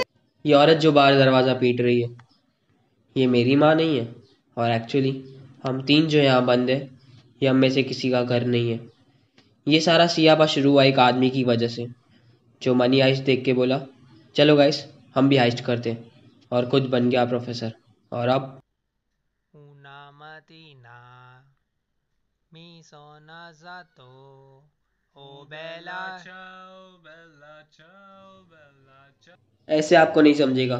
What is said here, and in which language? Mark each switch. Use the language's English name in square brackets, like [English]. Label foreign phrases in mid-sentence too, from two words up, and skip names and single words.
[Hindi] ये औरत जो बाहर दरवाज़ा पीट रही है, ये मेरी माँ नहीं है। और एक्चुअली हम तीन जो यहाँ बंद है, ये हम में से किसी का घर नहीं है। ये सारा सियापा शुरू हुआ एक आदमी की वजह से, जो मनी हाइस्ट देख के बोला चलो गाइस हम भी हाइस्ट करते हैं, और खुद बन गया प्रोफेसर। और अब [Italian] Una mattina mi sono alzato. Oh bella ciao, bella ciao, bella ciao. [Hindi] ऐसे आपको नहीं समझेगा।